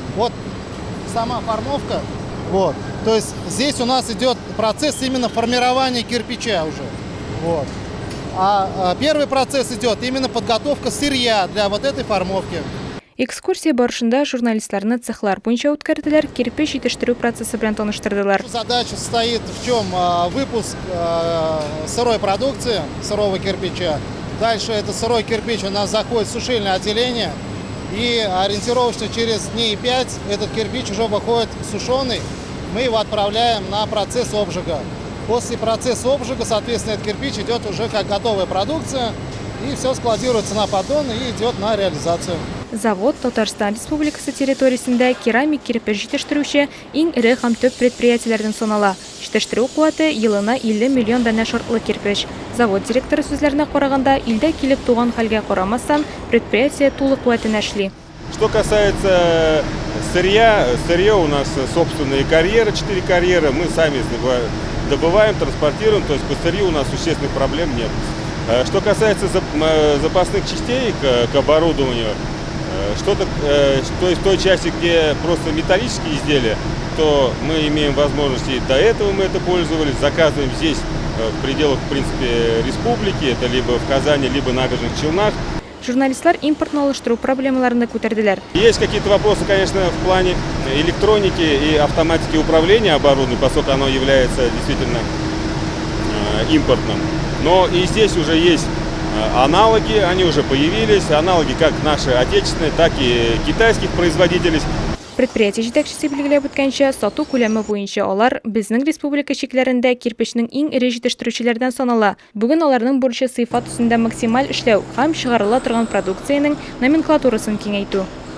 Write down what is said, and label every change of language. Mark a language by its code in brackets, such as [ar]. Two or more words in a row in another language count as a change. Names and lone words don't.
[ru] Вот сама формовка. Вот. То есть здесь у нас идет процесс именно формирования кирпича уже. Вот. А первый процесс идет именно подготовка сырья для вот этой формовки. [tt] Экскурсия барышында журналистларны цехлар буенча үткәрделәр, кирпич җитештерү процессы белән таныштырдылар. [ru] Задача состоит в чем? Выпуск сырой продукции, сырого кирпича. Дальше этот сырой кирпич у нас заходит в сушильное отделение. И ориентировочно через дней 5 этот кирпич уже выходит сушеный. Мы его отправляем на процесс обжига. После процесса обжига, соответственно, этот кирпич идет уже как готовая продукция. И все складируется на поддоны и идет на реализацию. [tt] Завод Татарстан Республикасы территориясендә керамик кирпич җитештерүче иң ире һәм төп предприятиеләрдән санала. Җитештерү куәте елына 50 миллион данә шартлы кирпич. Завод директоры сүзләренә караганда, илдә килеп туган хәлгә карамастан, предприятие тулы куәтенә эшли. [ru] Что касается сырья, сырье у нас собственные карьеры, 4 карьера, мы сами добываем, транспортируем, то есть по сырью у нас существенных проблем нет. Что касается запасных частей к оборудованию, то есть в той части, где просто металлические изделия, то мы имеем возможность, и до этого мы это пользовались, заказываем здесь в пределах, в принципе, республики, это либо в Казани, либо Набережных Челнах. [tt] Журналистлар импортны алыштыру проблемаларны күтәрделәр. [ru] Есть какие-то вопросы, конечно, в плане электроники и автоматики управления оборудованием, поскольку оно является действительно импортным. Но и здесь уже есть аналоги, они уже появились, аналоги как наши отечественные, так и китайских производителей. [tt] Предприятие җитәкчесе билгеләп үткәнчә, сату күләме буенча алар безнең республика чикләрендә кирпечнең иң ире җитештерүчеләрдән санала. Бүген аларның бурычы сыйфат өстендә максималь эшләү һәм чыгарыла торган продукциянең номенклатурасын киңәйтү.